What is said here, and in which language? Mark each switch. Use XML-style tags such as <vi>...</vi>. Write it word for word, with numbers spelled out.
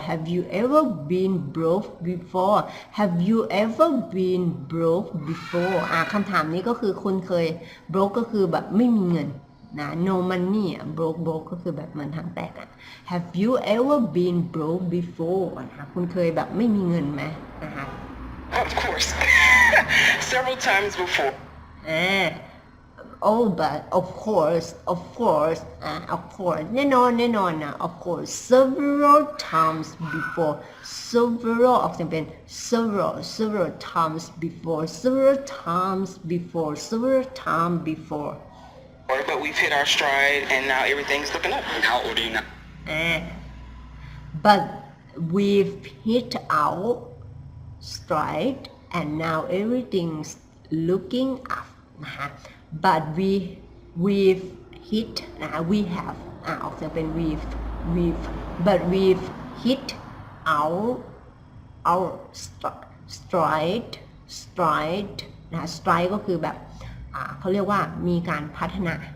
<en>Have you ever been broke before? Have you ever been broke before?</en> <th>อ่ะคำถามนี้ก็คือคุณเคย broke ก็คือแบบไม่มีเงินนะ</th> <en>no money</en> <th>อ่ะ broke broke ก็คือแบบเหมือนทางแตกอ่ะ</th> <en>Have you ever been broke before?</en> <th>นะคะคุณเคยแบบไม่มีเงินไหมนะคะ</th> <en>Of course. Several times before. อ่าOh, but of course, of course, uh, of course.</en> <th>แน่นอนแน่นอนนะ</th> <en>of course. Several times before, several</en> <th>ออกเสียงเป็น</th> <en>several, several times before, several times before, several times before. But we've hit our stride, and now everything's looking up. And how old are you now? Uh, but we've hit our stride, and now everything's looking up.</en> <th>นะคะ</th> <en>But we, we've hit, uh, we have, uh,</en> <th>ออกเสียงเป็น</th> <en>we've, we've, but we've hit our, our stride, stride, นะ stride</en> <th>ก็คือแบบ</th> <en>uh,</en> <th>เขาเรียกว่ามีการพัฒนา</th>